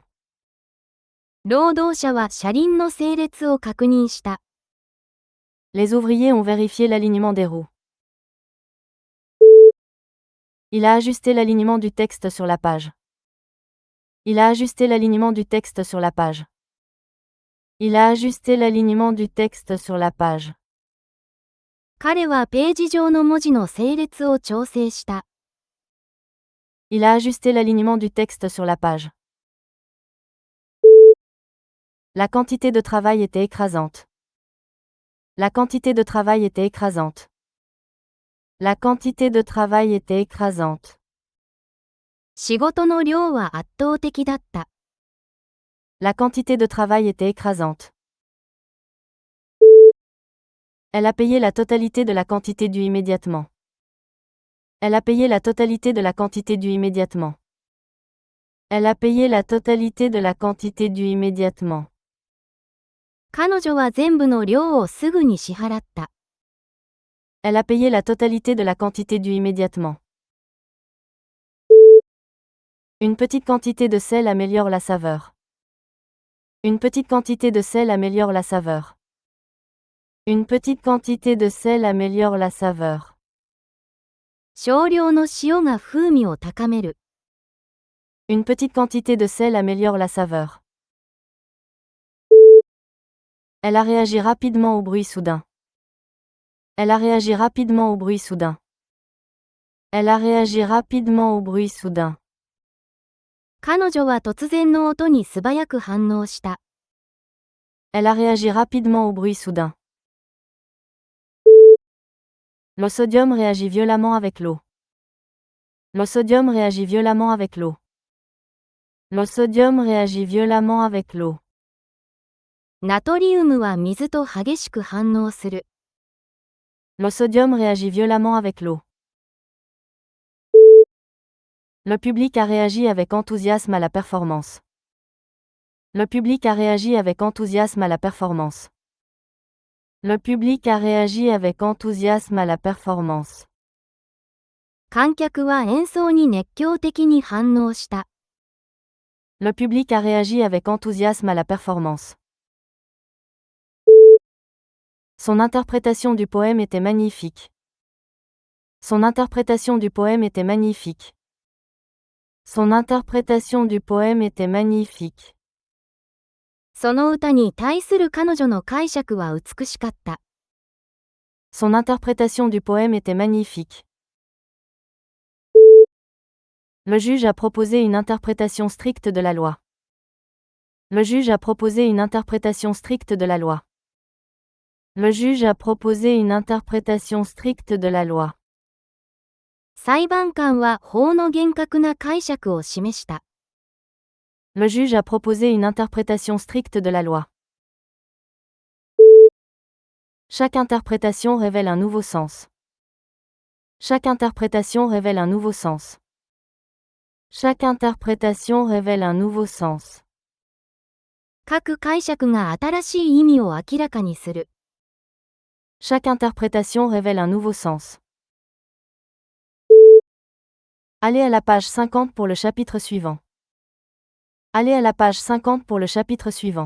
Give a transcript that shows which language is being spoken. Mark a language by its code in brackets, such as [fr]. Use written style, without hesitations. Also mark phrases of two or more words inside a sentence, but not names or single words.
[ja] 労働者は車輪の整列を確認した。 [fr] Les ouvriers ont vérifié l'alignement des roues. Il a ajusté l'alignement du texte sur la page. Il a ajusté l'alignement du texte sur la page. Il a ajusté l'alignement du texte sur la page. [ja] 彼はページ上の文字の整列を調整した。 [fr] Il a ajusté l'alignement du texte sur la page. La quantité de travail était écrasante. La quantité de travail était écrasante. La quantité de travail était écrasante. [ja] 仕事の量は圧倒的だった。 [fr] La quantité de travail était écrasante. Elle a payé la totalité de la quantité due immédiatement. Elle a payé la totalité de la quantité due immédiatement. Elle a payé la totalité de la quantité due immédiatement. [ja] 彼女は全部の量をすぐに支払った。 [fr] Elle a payé la totalité de la quantité due immédiatement. Une petite quantité de sel améliore la saveur. Une petite quantité de sel améliore la saveur. Une petite quantité de sel améliore la saveur. [ja] 少量の塩が風味を高める。 [fr] Une petite quantité de sel améliore la saveur. Elle a réagi rapidement au bruit soudain. Elle a réagi rapidement au bruit soudain. Elle a réagi rapidement au bruit soudain. [ja] 彼女は突然の音に素早く反応した。 [fr] Elle a réagi rapidement au bruit soudain. Le sodium réagit violemment avec l'eau. Le sodium réagit violemment avec l'eau. Le sodium réagit violemment avec l'eau. [ja] ナトリウムは水と激しく反応する。 [fr] Le sodium réagit violemment avec l'eau. Le public a réagi avec enthousiasme à la performance. Le public a réagi avec enthousiasme à la performance. Le public a réagi avec enthousiasme à la performance. [ja] 観客は演奏に熱狂的に反応した。 [fr] Le public a réagi avec enthousiasme à la performance. Son interprétation du poème était magnifique. Son interprétation du poème était magnifique. Son interprétation du poème était magnifique. [ja] その歌に対する彼女の解釈は美しかった。 [fr] Son interprétation du poème était magnifique. Le juge a proposé une interprétation stricte de la loi. Le juge a proposé une interprétation stricte de la loi. Le juge a proposé une interprétation stricte de la loi. [ja] 裁判官は法の厳格な解釈を示した。 [fr] Le juge a proposé une interprétation stricte de la loi. Chaque interprétation révèle un nouveau sens. Chaque interprétation révèle un nouveau sens. Chaque interprétation révèle un nouveau sens. [ja] 各解釈が新しい意味を明らかにする。 [fr] Chaque interprétation révèle un nouveau sens. Allez à la page 50 pour le chapitre suivant. Allez à la page 50 pour le chapitre suivant.